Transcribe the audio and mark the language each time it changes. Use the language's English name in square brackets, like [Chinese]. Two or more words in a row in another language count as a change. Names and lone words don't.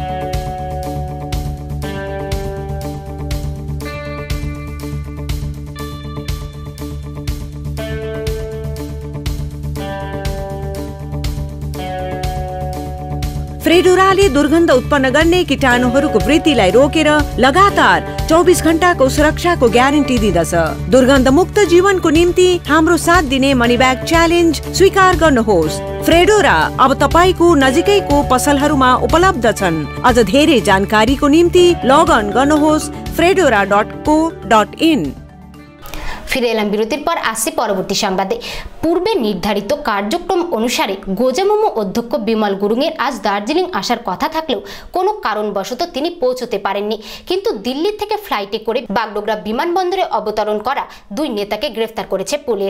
[Nepali] फ्रेडोराले दुर्गन्ध उत्पन्न गर्ने कीटाणुहरूको वृद्धिलाई रोकेर लगातार 24 घण्टाको सुरक्षाको ग्यारेन्टी दिँदछ। दुर्गन्ध मुक्त जीवनको निम्ति हाम्रो साथ दिने [English] money bag challenge [Nepali] स्वीकार गर्नुहोस्। फ्रेडोरा अब तपाईको नजिकैको पसलहरूमा उपलब्ध छन्। अझ धेरै जानकारीको निम्ति लगअन गर्नुहोस् fredora.co.in। [Bangla] ফিরে এলাম বিরতির পর, আসছি পরবর্তী সংবাদে। পূর্বে নির্ধারিত কার্যক্রম অনুসারে গোজামুমো অধ্যক্ষ বিমল গুরুংয়ের আজ দার্জিলিং আসার কথা থাকলেও কোনো কারণবশত তিনি পৌঁছতে পারেননি। কিন্তু দিল্লি থেকে ফ্লাইটে করে বাগডোগরা বিমানবন্দরে অবতরণ করা দুই নেতাকে গ্রেফতার করেছে পুলিশ।